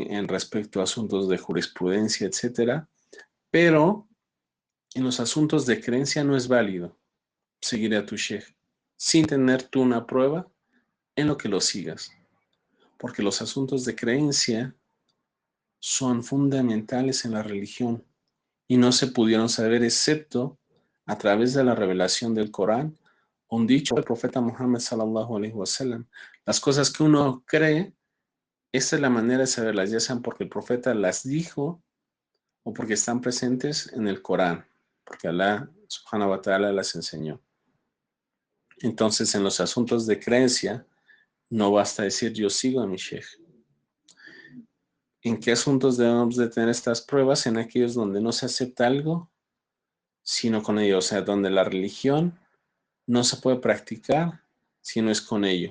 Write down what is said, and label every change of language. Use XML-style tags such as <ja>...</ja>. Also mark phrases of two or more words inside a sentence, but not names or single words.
<es>En respecto a asuntos de jurisprudencia, etcétera. Pero en los asuntos de creencia no es válido seguir a tu sheikh sin tener tú una prueba en lo que lo sigas. Porque los asuntos de creencia son fundamentales en la religión y no se pudieron saber excepto a través de la revelación del Corán Un dicho del profeta Muhammad</es> <ar>صلى الله عليه وسلم.</ar> <es>Las cosas que uno cree, esta es la manera de saberlas, ya sean porque el profeta las dijo o porque están presentes en el Corán, porque Allah</es> <ar>سبحانه وتعالى</ar> <es>las enseñó. Entonces, en los asuntos de creencia, no basta decir yo sigo a mi sheikh. ¿En qué asuntos debemos de tener estas pruebas? En aquellos donde no se acepta algo, sino con ello. O sea, donde la religión no se puede practicar si no es con ello.</es>